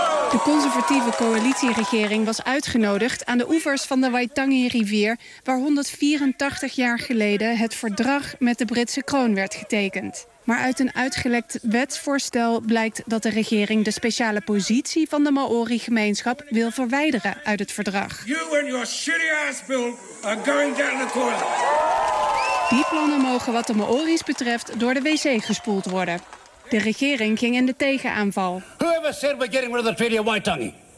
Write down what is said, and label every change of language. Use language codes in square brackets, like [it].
[nl] De conservatieve coalitieregering was uitgenodigd aan de oevers van de Waitangi-rivier, waar 184 jaar geleden het verdrag met de Britse kroon werd getekend. Maar uit een uitgelekt wetsvoorstel blijkt dat de regering de speciale positie van de Maori-gemeenschap wil verwijderen uit het verdrag. [en] You and your shitty ass bill are going down the toilet. [nl] Die plannen mogen wat de Maori's betreft door de wc gespoeld worden. De regering ging in de tegenaanval. [en] Whoever said we're getting rid of the Treaty of Waitangi?